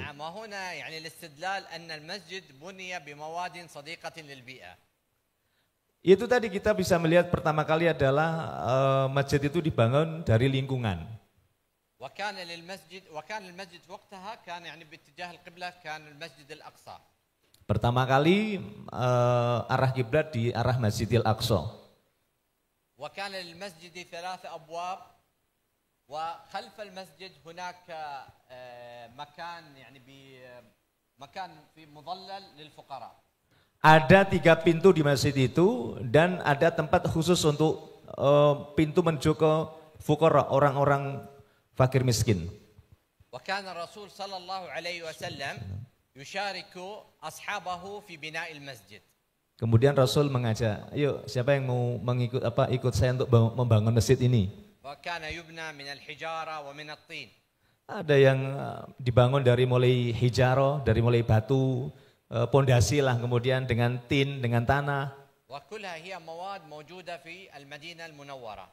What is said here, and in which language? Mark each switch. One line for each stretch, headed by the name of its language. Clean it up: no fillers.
Arabic: نعم وهنا يعني الاستدلال أن المسجد بني بمواد صديقة للبيئة.
Indonesian: Itu tadi kita bisa melihat pertama kali adalah masjid itu dibangun dari lingkungan.
Arabic: وكان المسجد وقتها كان يعني باتجاه القبلة كان المسجد الأقصى.
Indonesian: Pertama kali arah kiblat di arah Masjidil Aqsa.
Arabic: وكان للمسجد 3 أبواب. وخلف المسجد هناك مكان يعني مكان في مظلل للفقراء.
Indonesian: Ada 3 pintu di masjid itu dan ada tempat khusus untuk pintu menuju ke fuqara, orang-orang fakir miskin.
Arabic: وكان الرسول صلى الله عليه وسلم يشارك أصحابه في بناء المسجد.
Indonesian: Kemudian Rasul mengajak, ayo siapa yang mau ikut saya untuk membangun masjid ini?
Arabic: وكان يبنى من الحجارة ومن الطين.
Indonesian: Ada yang dibangun dari mulai hijarah, dari mulai batu, pondasi lah, kemudian dengan tin, dengan tanah.
Arabic: وكلها هي مواد موجودة في المدينة المنورة.